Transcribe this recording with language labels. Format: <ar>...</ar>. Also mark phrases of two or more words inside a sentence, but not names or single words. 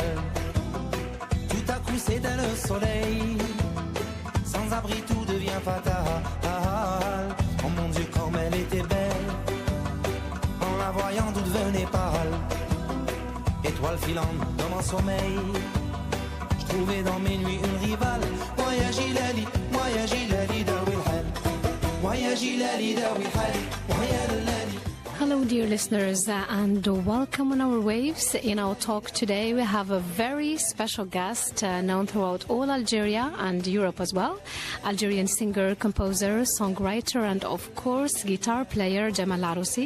<fr>Tout à coup c'était le soleil, sans abri tout devient fatal. Oh mon Dieu comme elle était belle, en la voyant tout devenait pâle. Étoile filante dans mon sommeil, je trouvais dans mes nuits une rivale.</fr> <ar>مول يا جيلالي، مول يا جيلالي داوي حال، مول يا جيلالي داوي حال، مول يا لالي.</ar> <en>Hello, dear listeners, and welcome on our waves. In our talk today, we have a very special guest known throughout all Algeria and Europe as well. Algerian singer, composer, songwriter, and of course, guitar player Jamal Aroussi.</en>